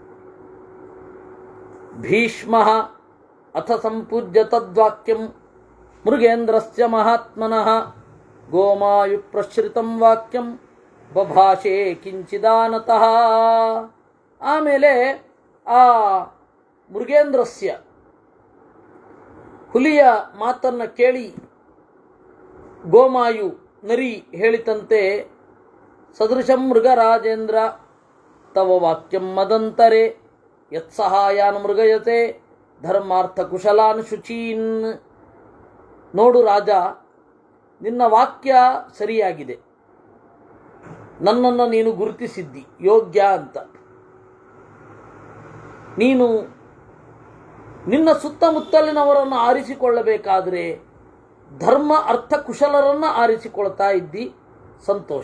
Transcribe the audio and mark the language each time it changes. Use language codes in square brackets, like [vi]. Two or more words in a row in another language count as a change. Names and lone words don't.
[sa] ಭೀಷ್ಮ ಅಥ ಸಂಪೂಜ್ಯ ತದ್ವಾಕ್ಯಂ ಮೃಗೇಂದ್ರಸ್ಯ ಮಹಾತ್ಮನಃ ಗೋಮಾಯು ಪ್ರಶ್ರಿತಂ ವಾಕ್ಯಂ ಬಭಾಷೆ ಕಿಂಚಿದಾನತಃ. [kn] ಆಮೇಲೆ ಆ ಮೃಗೇಂದ್ರಸ್ಯ, ಹುಲಿಯ ಮಾತನ್ನು ಕೇಳಿ ಗೋಮಾಯು ನರಿ ಹೇಳಿತಂತೆ, [sa] ಸದೃಶಂ ಮೃಗರಾಜೇಂದ್ರ ತವ ವಾಕ್ಯಂ ಮದಂತರೆ ಯತ್ಸಹಾಯಾನ್ ಮೃಗಯತೆ ಧರ್ಮಾರ್ಥ ಕುಶಲಾನ್ ಶುಚೀನ್. [kn] ನೋಡು ರಾಜ, ನಿನ್ನ ವಾಕ್ಯ ಸರಿಯಾಗಿದೆ, ನನ್ನನ್ನು ನೀನು ಗುರುತಿಸಿದ್ದಿ ಯೋಗ್ಯ ಅಂತ. ನೀನು ನಿನ್ನ ಸುತ್ತಮುತ್ತಲಿನವರನ್ನು ಆರಿಸಿಕೊಳ್ಳಬೇಕಾದರೆ ಧರ್ಮ ಅರ್ಥ ಕುಶಲರನ್ನು ಆರಿಸಿಕೊಳ್ತಾ ಇದ್ದಿ, ಸಂತೋಷ.